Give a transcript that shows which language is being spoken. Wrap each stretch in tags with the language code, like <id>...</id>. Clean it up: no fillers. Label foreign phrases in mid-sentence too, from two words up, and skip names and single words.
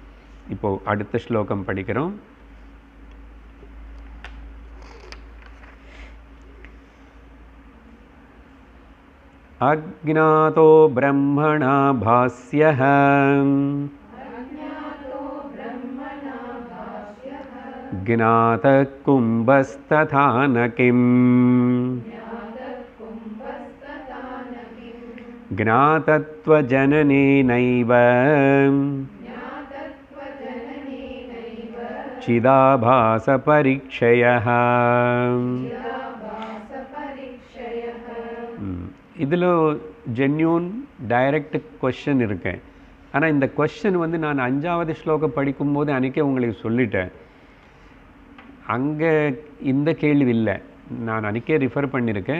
<ta>இப்போ அடுத்த ஸ்லோகம் படிக்கிறோம்.</ta> <sa>अज्ञातो ब्रह्मणा भास्यः ज्ञातः कुम्भस्तथा न किम् ज्ञातत्वजननेनैव चिदाभासपरिक्षयः.</sa> <ta>இதில்</ta> <en>genuine direct question</en> <ta>இருக்கு. ஆனால் இந்த கொஸ்டின் வந்து நான் 5வது ஸ்லோகம் படிக்கும்போது அன்றைக்கே உங்களுக்கு சொல்லிட்டேன். அங்கே இந்த கேள்வி இல்லை, நான் அன்றைக்கே ரிஃபர் பண்ணியிருக்கேன்.</ta>